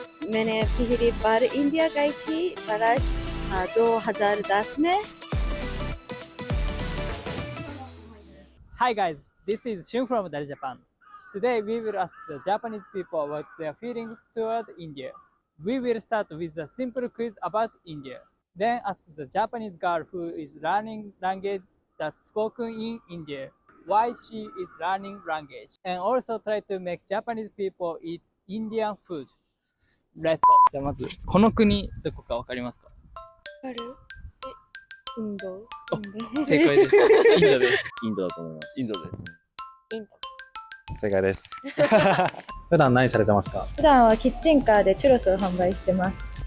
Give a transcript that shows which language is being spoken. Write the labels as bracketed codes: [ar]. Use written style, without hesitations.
[hi] मैंने पहली बार इंडिया गई थी बरस 2010 में। [en] Hi guys, this is Shun from Dari Japan. Today we will ask the Japanese people about their feelings toward India. We will start with a simple quiz about India. Then ask the Japanese girl who is learning language that's spoken in India why she is learning language. And also try to make Japanese people eat Indian food. Let's go! [ja] じゃあまず、この国どこかわかりますか？ある？インド？正解です。インドです。インドだと思います。インドです。インド。正解です。普段何されてますか？普段はキッチンカーでチュロスを販売してます。